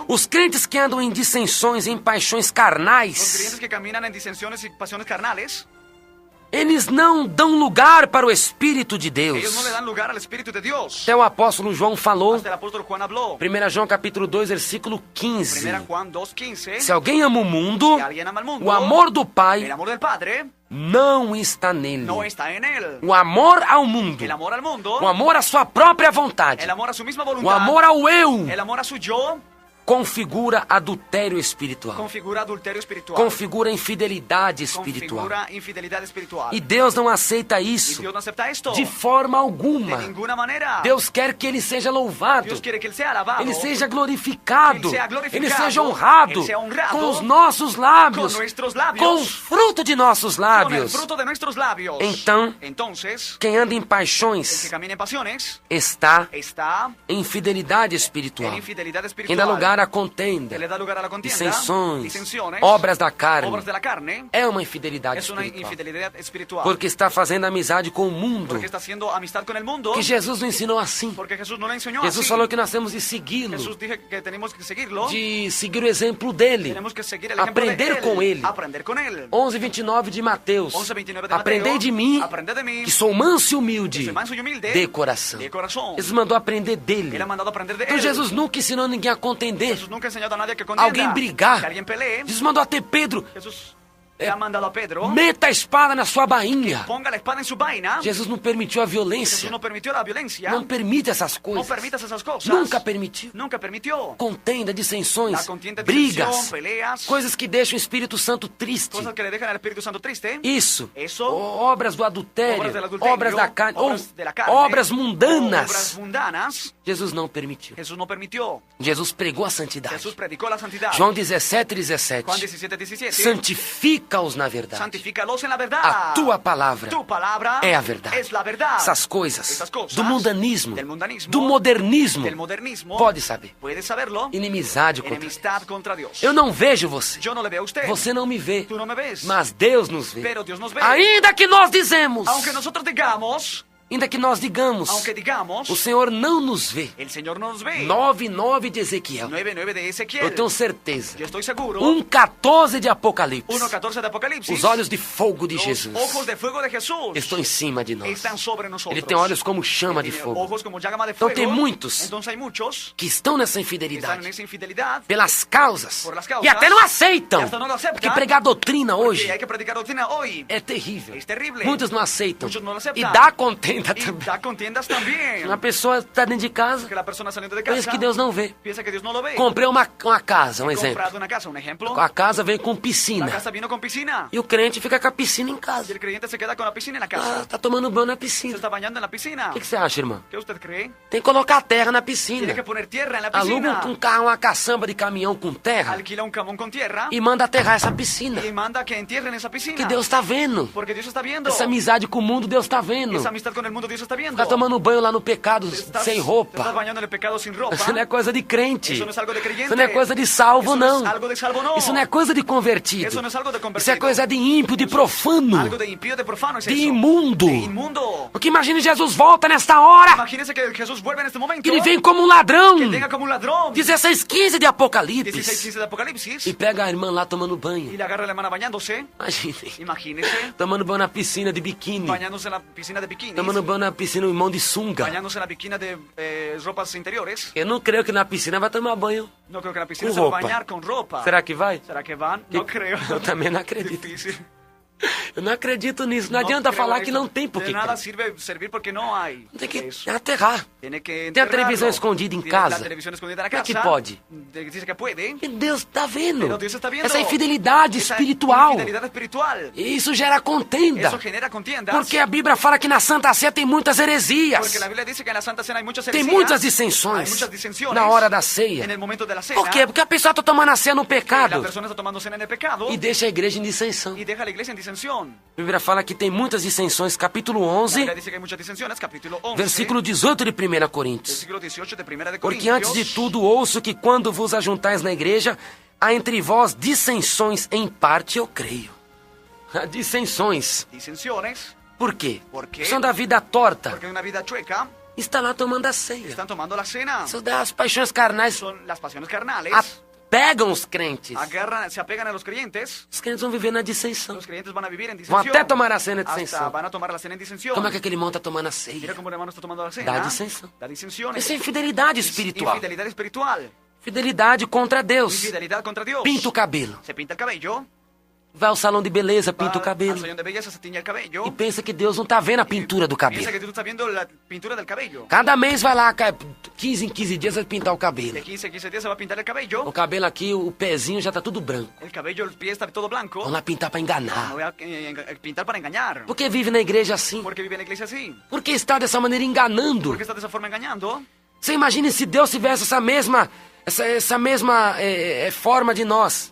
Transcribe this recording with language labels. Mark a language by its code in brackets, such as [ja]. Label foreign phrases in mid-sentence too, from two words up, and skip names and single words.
[pt] Os crentes que andam em dissensões, em paixões [es] Los [pt] carnais, [es] creyentes que caminan en disensiones y pasiones carnales, [pt] eles não dão lugar para o Espírito de Deus. [es] ellos no le dan lugar al Espíritu de Dios. [pt] Até o apóstolo João falou, [es] Hasta el apóstol Juan habló. [pt] 1 João capítulo 2, versículo 15. [es] 1 Juan 2:15. [pt] Se alguém ama o mundo, [es] Si alguien ama al mundo, [pt] o amor do [es] el [pt] Pai [es] amor del Padre [pt] não está nele. [es] no está en él. [pt] O amor ao mundo, [es] El amor al mundo, [pt] o amor à sua própria vontade, [es] el amor a su misma [pt] o [es] voluntad, [pt] amor ao eu, [es] el amor a su yo, [pt] configura adultério espiritual. [es] configura adulterio espiritual. [pt] Configura infidelidade espiritual. [es] Configura infidelidad espiritual. [pt] E Deus não aceita [es] Y [pt] isso [es] Dios no acepta esto. [pt] de forma [es] De [pt] alguma. [es] ninguna manera. [pt] Deus quer que ele seja louvado, [es] Dios quiere que él sea alabado. [pt] ele seja glorificado, Ele seja glorificado, ele seja honrado ele seja honrado com os nossos lábios, [es] con nuestros labios, [pt] com o fruto de nossos [es] con el [pt] lábios. [es] fruto de nuestros labios. [pt] Então, [es] Entonces, [pt] quem anda em [es] el que [pt] paixões [es] camina en pasiones [pt] está [es] está [pt] em infidelidade espiritual. [es] en infidelidad [pt] Quem [es] espiritual. [pt] dá lugar à [es] Que [pt] contenda, [es] le da lugar a la contienda, [pt] dissensões, [es] disensiones, [pt] obras da carne, [es] obras de la carne, [pt] é uma infidelidade [es] es una [pt] espiritual. [es] infidelidad espiritual. [pt] Porque está fazendo amizade com o mundo. [es] Porque está haciendo amistad con el mundo. [pt] Que Jesus não ensinou assim. [es] Porque Jesús no le enseñó [pt] Jesus [es] así. [pt] falou que nós temos de segui-lo, [es] Jesús dije que tenemos que seguirlo. [pt] de seguir o exemplo dele, [es] Tenemos que seguir el ejemplo [pt] aprender [es] de él, [pt] com ele. [es] Aprender con él. [pt] 11:29 de Mateus. [es] 11:29 de [pt] Aprendei [es] Mateo. [pt] de mim, [es] Aprended de mí. [pt] que sou manso e humilde, [es] Soy manso y humilde. [pt] de coração. [es] De corazón. [pt] Jesus mandou aprender dele. [es] Él ha mandado a aprender de [pt] Então [es] él. [pt] Jesus nunca ensinou ninguém a contender, [es] Jesús nunca ha enseñado a nadie que contienda. [pt] alguém brigar. [es] Que alguien pelee. [pt] Jesus mandou até Pedro, [es] Jesús le ha mandado a Pedro. [pt] meta a espada na sua bainha. [es] Ponga la espada en su vaina. [pt] Jesus não permitiu a violência, [es] Jesús no permitió la violencia. [pt] não permite essas [es] No [pt] coisas, [es] permitas esas cosas. [pt] nunca permitiu. [es] Nunca permitió. [pt] Contenda, [es] La [pt] dissensões, [es] contienda, [pt] brigas, [es] disensión, peleas. [pt] coisas que deixam o Espírito Santo triste. [es] Cosas que le dejan al Espíritu Santo triste. [pt] Isso. [es] Eso. [pt] Obras do adultério, [es] Obras del adulterio, [pt] obras da carne, [es] obras de la carne, [pt] obras [es] Obras [pt] mundanas. [es] mundanas. [pt] Jesus não permitiu. [es] Jesús no permitió. [pt] Jesus pregou a santidade. [es] Jesús predicó la santidad. [pt] João 17:17. [es] Juan 17:17. [pt] Santifica-os na verdade. [es] Santifícalos en la verdad. [pt] A tua palavra [es] Tu palabra [pt] é a verdade. [es] es la verdad. [pt] Essas coisas Essas coisas do mundanismo, [es] del mundanismo, [pt] do modernismo, [es] del modernismo, [pt] pode saber. [es] puedes saberlo. [pt] Inimizade contra [es] Enemistad contra Dios. [pt] Eu não vejo você. [es] Yo no le veo a usted. [pt] Você não me vê. [es] Tú no me ves. [pt] Mas Deus nos vê. [es] Pero Dios nos ve. [pt] Ainda que nós dizemos, [es] Aunque nosotros digamos, [pt] ainda que nós digamos, [es] aunque digamos, [pt] o Senhor não nos vê. [es] el Señor no nos ve. [pt] 9:9 de Ezequiel. [es] 9:9 de Ezequiel. [pt] Eu tenho certeza. [es] Yo estoy seguro. [pt] 1:14 de Apocalipse. [es] 1:14 de Apocalipsis. [pt] Os olhos de fogo de [es] Los [pt] Jesus [es] ojos de fuego de Jesús [pt] estão em cima de nós. [es] están sobre nosotros. [pt] Ele tem olhos como chama de [es] Tiene [pt] fogo. [es] ojos como llama de [pt] Então [es] fuego. [pt] tem muitos [es] Entonces hay muchos [pt] que estão nessa [es] que están [pt] infidelidade [es] en esa infidelidad. [pt] pelas causas [es] Por las causas. [pt] e até não aceitam. [es] E hasta não aceptam. [pt] Porque pregar doutrina hoje [es] Que hay que predicar doctrina hoy. [pt] é terrível. [es] Es terrible. [pt] Muitos não aceitam. [es] Muchos no lo aceptan. [pt] E dá contenda [es] Y [pt] também. [es] da contiendas también. [pt] Uma pessoa está dentro de casa, [es] Que la persona saliendo de [pt] pensa [es] casa [pt] que Deus não vê. [es] piensa que Dios no lo ve. [pt] Comprei uma casa, um [es] He [pt] exemplo. [es] comprado una casa, un ejemplo. [pt] A casa vem com [es] La [pt] piscina. [es] casa vino con piscina. [pt] E o crente fica com a piscina em [es] Y [pt] casa. [es] el creyente se queda con la piscina en la [pt] Ah, [es] casa. [pt] tá tomando banho na [es] Se [pt] piscina. [es] está bañando en la piscina. [pt] O que você acha, irmão? [es] ¿Qué usted cree? [pt] Tem que colocar terra na piscina. [es] Tiene que poner tierra en la [pt] Aluga [es] piscina. [pt] um carro, uma caçamba de caminhão com terra [es] Alquila un camión con tierra [pt] e manda aterrar essa piscina. [es] y manda que entierren esa piscina. [pt] Que Deus tá vendo. [es] Porque Dios está viendo. [pt] Essa amizade com o mundo, Deus tá vendo. [es] Esa amistad con el mundo Dios está viendo. [pt] Ficar tomando banho lá no pecado [es] Estás- [pt] sem [es] te [pt] roupa. [es] estás bañando en el pecado sin ropa. [pt] Isso não é coisa de crente. [es] Eso no es algo de creyente. [pt] Isso não é coisa de salvo, [es] Eso no [pt] não. [es] es algo de salvo, no. [pt] Isso não é coisa de convertido. [es] Eso no es algo de [pt] Isso [es] convertido. [pt] é coisa de ímpio, de profano, [es] Algo de impío, de profano es [pt] de [es] eso. [pt] imundo. [es] De inmundo. [pt] Porque imagine Jesus volta nesta hora, [es] Imagínense que Jesús vuelve en este momento. [pt] que ele vem como um ladrão. [es] Que venga como un ladrón. [pt] 16:15 de Apocalipse. [es] 16:15 de Apocalipsis. [pt] E pega a irmã lá tomando [es] Y [pt] banho. [es] le agarra a la hermana bañándose. [pt] Imagine. [es] Imagínese. [pt] Tomando banho na piscina de biquíni. [es] Bañándose en la piscina de bikinis. [pt] Tomando banho na piscina, um irmão de sunga. [es] Bañándose en la piscina de ropas interiores. [pt] Eu não creio que na piscina vai tomar banho. [es] No creo que en la piscina Con se va a ropa. bañar con ropa. [pt] Será que vai? [es] ¿Será que van? No creo. [pt] Eu também não acredito. Difícil. Eu não acredito nisso. Não [es] No [pt] adianta [es] creo [pt] falar [es] en [pt] que [es] esto. [pt] não tem por [es] De [pt] que [es] nada [pt] crer. [es] sirve servir porque no hay. [pt] Tem que [es] eso. [pt] aterrar. [es] Tiene que [pt] Tem a [es] enterrarlo. [pt] televisão escondida em [es] Tiene [pt] casa. [es] La televisión escondida en la [pt] Como é [es] casa. [pt] que pode? [es] Dice que puede. [pt] E Deus está vendo. [es] Pero Dios está viendo. [pt] Essa infidelidade [es] Esa [pt] espiritual. [es] infidelidad espiritual. [pt] E isso gera contenda. [es] Eso genera contiendas. [pt] Porque a Bíblia fala que na Santa Sé tem muitas heresias. [es] Porque la Biblia dice que en la Santa Cena hay muchas [pt] Tem [es] heresías. [pt] muitas [es] Hay [pt] dissenções [es] muchas disensiones. [pt] na hora da ceia. [es] En el momento de la cena. [pt] Por quê? Porque a pessoa está tomando a ceia no [es] La [pt] pecado [es] persona está tomando cena en el pecado. [pt] e deixa a igreja em dissensão. [es] Y deja a la iglesia en disensión. [pt] A Bíblia fala que tem muitas dissensões, capítulo [es] La [pt] 11, [es] Biblia dice que hay muchas disensiones. Capítulo 11. [pt] versículo 18 de 1 Coríntios. [es] Versículo 18 de 1 de [pt] Porque [es] Corintios. [pt] antes de tudo ouço que quando vos ajuntais na igreja, há entre vós dissensões, em parte eu creio. Dissensões. [es] Disensiones. [pt] Por quê? Por quê? São da vida torta. [es] Porque en una vida chueca [pt] Está lá tomando a ceia. [es] están tomando la cena. [pt] São das paixões carnais. [es] Son las pasiones carnales. [pt] Pegam os crentes. [es] Se apegan a los creyentes. [pt] Os crentes vão viver na dissensão. [es] Los creyentes van a vivir en [pt] Vão [es] disensión. [pt] até tomar a cena de [es] Hasta [pt] dissensão. [es] van a tomar la cena en disensión. [pt] Como é que aquele irmão está tomando a [es] Mira [pt] ceia? [es] cómo el hermano está tomando la cena. [pt] Da dissensão. [es] Da disensión. [pt] Isso é infidelidade espiritual. [es] Infidelidad espiritual. [pt] Fidelidade contra Deus. [es] Infidelidad contra Dios. [pt] Pinta o cabelo. [es] Se pinta el cabello. [pt] Vai ao salão de beleza, [es] Va [pt] pinta o [es] al [pt] cabelo. [es] salón de belleza, se tiñe el cabello. [pt] E pensa que Deus não tá vendo a pintura do [es] Piensa [pt] cabelo. [es] que tú estás viendo la pintura del cabello. [pt] Cada mês vai lá, 15 em 15 dias vai pintar o cabelo. [es] De 15 a 15 días se va a pintar el [pt] O [es] cabello. [pt] cabelo aqui, o pezinho já tá tudo branco. [es] El cabello, el pie está todo blanco. [pt] Vão lá pintar pra [es] No [pt] enganar. [es] voy a pintar para engañar. [pt] Por que vive na igreja assim? [es] ¿Por qué vive en la iglesia así? [pt] Por que está dessa maneira enganando? [es] ¿Por qué está de esa forma engañando? [pt] Você imagine se Deus tivesse essa mesma forma de nós,